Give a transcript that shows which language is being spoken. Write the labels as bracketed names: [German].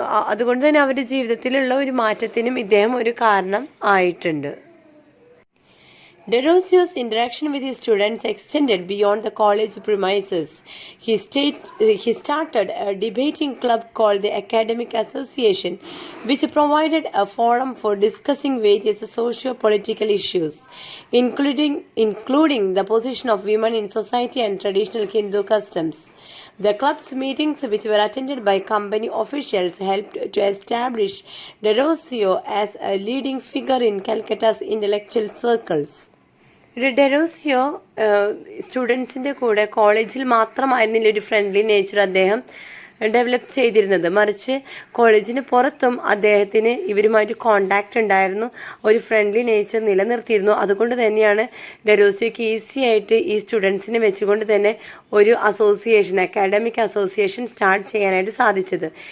[Malayalam] അതുകൊണ്ട് തന്നെ അവരുടെ ജീവിതത്തിലുള്ള ഒരു മാറ്റത്തിനും ഇദ്ദേഹം ഒരു കാരണം ആയിട്ടുണ്ട്. [English] Derosio's interaction with his students extended beyond the college premises. He started a debating club called the Academic Association, which provided a forum for discussing various socio-political issues, including the position of women in society and traditional Hindu customs. The club's meetings, which were attended by company officials, helped to establish Derosio as a leading figure in Calcutta's intellectual circles. [Malayalam] Derozio സ്റ്റുഡൻസിൻ്റെ കൂടെ കോളേജിൽ മാത്രമായിരുന്നില്ല ഒരു friendly nature അദ്ദേഹം develop ചെയ്തിരുന്നത്, മറിച്ച് കോളേജിന് പുറത്തും അദ്ദേഹത്തിന് ഇവരുമായിട്ട് കോണ്ടാക്റ്റ് ഉണ്ടായിരുന്നു, ഒരു ഫ്രണ്ട്ലി നേച്ചർ നിലനിർത്തിയിരുന്നു. അതുകൊണ്ട് തന്നെയാണ് ഡെറോസിയോയ്ക്ക് ഈസി ആയിട്ട് ഈ സ്റ്റുഡൻസിനെ വെച്ചുകൊണ്ട് തന്നെ ഒരു അസോസിയേഷൻ, അക്കാഡമിക് അസോസിയേഷൻ സ്റ്റാർട്ട് ചെയ്യാനായിട്ട് സാധിച്ചത്.